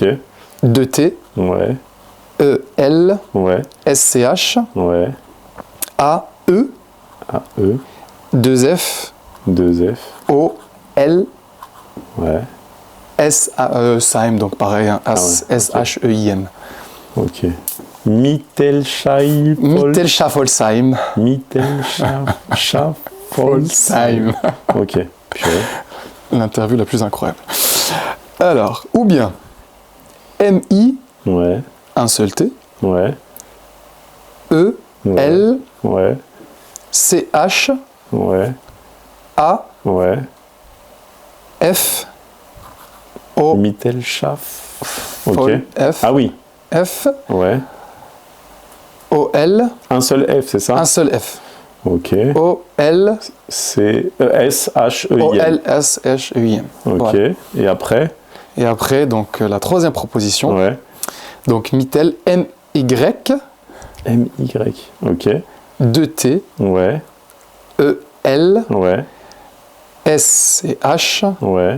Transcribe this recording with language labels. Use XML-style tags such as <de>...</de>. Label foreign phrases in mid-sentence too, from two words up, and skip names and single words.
<fr>2-T. Ouais. E-L. Ouais. S-C-H. Ouais. A-E. A-E. 2F, 2F, O, L, ouais, Saim, donc pareil, hein, ouais, S-H-E-I-M. ok. Mittelschaffolsheim. Mittelschaffolsheim. Mittelschaffolsheim. Ok, purée. L'interview la plus incroyable. Alors, ou bien M-I, Ouais, un seul T, ouais, E, ouais, L, ouais, C-H, ouais, A, ouais. F, O, Mittelschaft. Ok. F, Ah oui, F, ouais. O, L, Un seul F, c'est ça? un seul F. Ok. O, L, C'est S-H-E-I-M. O, L, S, H, E, I, M. Ok. Voilà. Et après? Et après, donc, la troisième proposition. Ouais. Donc, Mittel, M-Y, M-Y. Ok. 2T, Ouais. E, L, Ouais. S et H, Ouais.</fr>